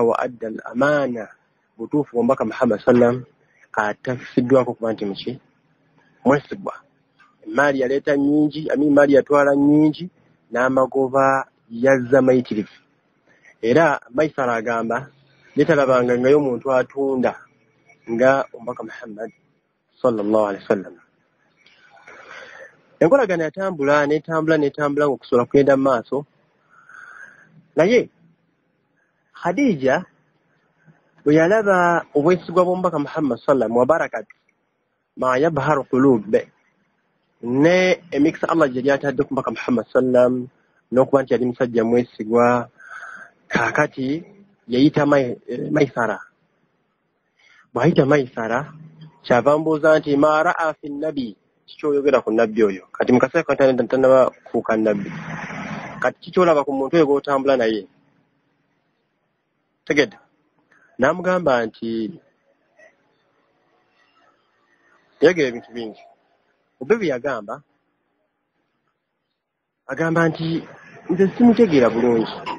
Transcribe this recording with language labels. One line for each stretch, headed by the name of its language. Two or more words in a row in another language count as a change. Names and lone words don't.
Arabic: وأدى الأمانة,
Ganda: butuufu omubaka Muhammad sallam atafisiddwako kuba nti muki, mwesigwa. Emaali yaleeta nnyingi, emaali yatwala nnyingi, n'amagoba yazza mayitirivu. Era Maisara agamba yetalabanga ngayo omuntu atunda nga omubaka Muhammad
Arabic: صلى الله عليه وسلم.
Ganda: Enkolagana yatambula n'etambula ng'okusobola kugenda mu maaso. Naye Khadija bwe yalaba obwesigwa bw'omubaka Muhammad sallam
Arabic: وبركة ما يبهر القلوب,
Ganda: ne emikisa Allah gye yatadde ku mubaka Muhammad sallam n'okuba nti yali musajja mwesigwa, kaakati yayita Maisara. Bw'ayita Maisara kyava mbuuza nti
Arabic: ما رأى في النبي,
Ganda: kikyoyogera ku nabbi oyo. Kati mu kaseera kano tanaba kufuuka nabbi, kati kikyolaba ku muntu oyo gw'otambula naye. Tegedde n'amugamba nti yagera ebintu bingi. Obebi yagamba nti nze simutegeera bulungi.